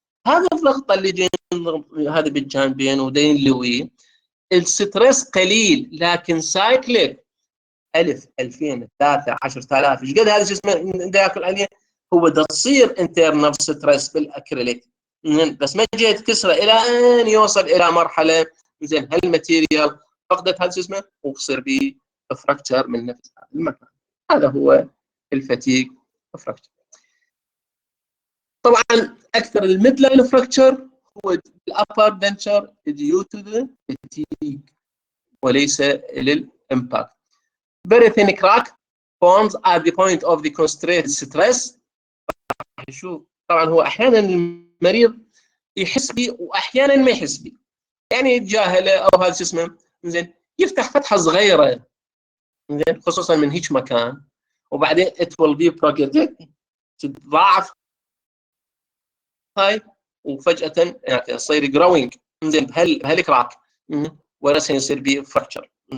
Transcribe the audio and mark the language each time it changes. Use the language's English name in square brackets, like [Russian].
[Arabic] هذا الضغط اللي جاي هذا بالجانبين ودا ينلوي، الستريس قليل لكن سايكليك 1000 2000 3 10000 ايش قد هذا شو اسمه دا ياكل عليه، هو دا تصير انترنال ستريس بالاكريليك، بس ما جيت كسره الى ان يوصل الى مرحله زين هالماتيريال فقدت هذا شو اسمه ويصير به فراكتشر من نفس هذا المكان. هذا هو الفتيج فراكتشر. طبعا اكثر الميد لاين فراكتشر هو الابر دنتشر [English] due to the fatigue [Arabic] وليس للامباكت. [English] Very thin crack forms at the point of the concentrated stress. [Arabic] نشوف طبعا هو احيانا المريض يحس به واحيانا ما يحس به، يعني يتجاهله او هذا شو اسمه زين يفتح فتحه صغيره زين خصوصا من هيك مكان، وبعدين [English] it will be progressive [Arabic] تتضاعف هاي وفجاه يعني يصير جروينج زين بهالكراك ورسم يصير به فراكشر.